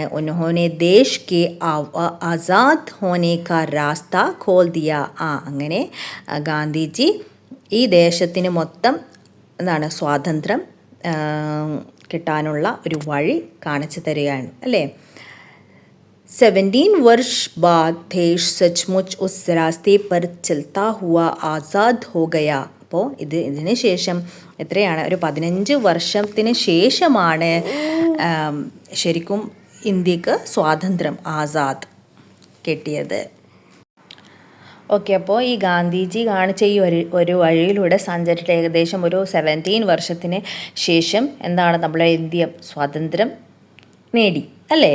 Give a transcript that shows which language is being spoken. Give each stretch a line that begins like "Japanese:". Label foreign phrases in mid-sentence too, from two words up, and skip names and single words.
Hindi: उन्होंने देश के आज़ाद होने का रास्ता खोल दिया.
Malayalam: അങ്ങനെ ഗാന്ധിജി ഈ ദേശത്തിന് മൊത്തം എന്താണ് സ്വാതന്ത്ര്യം കിട്ടാനുള്ള ഒരു വഴി കാണിച്ചു തരികയാണ് അല്ലേ.
Hindi: 17 वर्ष बाद देश सचमुच उस रास्ते पर चलता हुआ आज़ाद हो गया.
Malayalam: അപ്പോൾ ഇതിന് ശേഷം എത്രയാണ്? ഒരു 15 വർഷത്തിന് ശേഷമാണ് ശരിക്കും ഇന്ത്യക്ക് സ്വാതന്ത്ര്യം ആസാദ് കിട്ടിയത്. ഓക്കെ. അപ്പോൾ ഈ ഗാന്ധിജി കാണിച്ച ഈ ഒരു വഴിയിലൂടെ സഞ്ചരിച്ചിട്ട് ഏകദേശം ഒരു 17 വർഷത്തിന് ശേഷം എന്താണ് നമ്മളെ ഇന്ത്യ സ്വാതന്ത്ര്യം നേടി അല്ലേ.